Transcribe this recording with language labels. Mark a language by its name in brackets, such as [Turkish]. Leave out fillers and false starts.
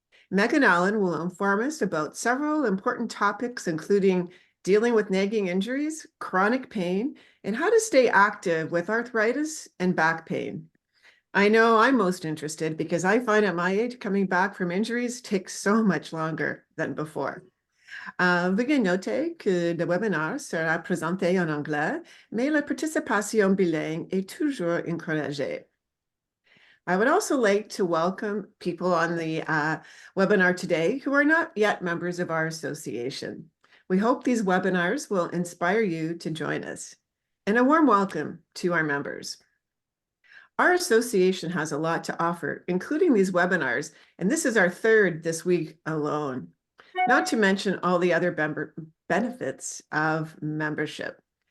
[English] Meg and Allen will inform us about several important topics, including dealing with nagging injuries, chronic pain, and how to stay active with arthritis and back pain. I know I'm most interested because I find at my age, coming back from injuries takes so much longer than before. [French] Veuillez noter que le webinaire sera présenté en anglais, mais la participation bilingue est toujours encouragée. [English] I would also like to welcome people on the webinar today who are not yet members of our association. We hope these webinars will inspire you to join us. And a warm welcome to our members. Our association has a lot to offer, including these webinars, and this is our third this week alone, not to mention all the other benefits of membership.